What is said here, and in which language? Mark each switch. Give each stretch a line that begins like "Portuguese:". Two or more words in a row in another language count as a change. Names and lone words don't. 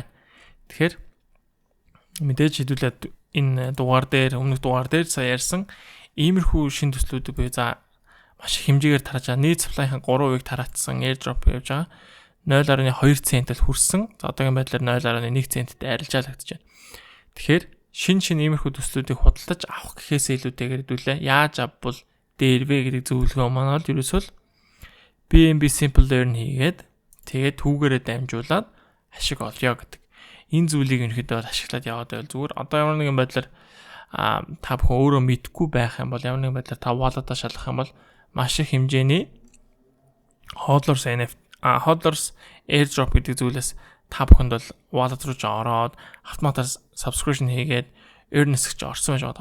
Mongolian: Тэгэхээр мэдээж хэдүүлээд энэ дугаар дээр өмнөх дугаар дээр сая ярьсан иймэрхүү шин төслүүдийг бий за маш их хэмжээгээр тарж байгаа. Нийт supply-ийн 3%-ийг тараацсан airdrop явж байгаа. 0.2 центд хүрсэн. За одоогийн байдлаар 0.1 центд арилжаалагдаж байна. Тэгэхээр шин иймэрхүү төслүүдийг худалдаж авах гэхээс илүүтэйгээр хэдүүлээ яаж авбал дээрвэ гэдэг зөвлөгөө маань бол ерөөсөө BNB
English: simple learn
Mongolian: хийгээд тэгээд түүгээрээ дамжуулаад ашиг олё гэдэг. Энэ зүйлийг ерөнхийдөө ашиглаад яваад байвал зүгээр. Одоо ямар нэгэн байдлаар та бүхэн өөрөө мэдгүй байх юм бол ямар нэгэн байдлаар та wallet-аа шалгах юм бол маш их хэмжээний
English: hodler airdrop
Mongolian: гэдэг зүйлээс та бүхэнд бол wallet руу ороод автоматар subscription хийгээд earnings гэж орсон байж байгаа.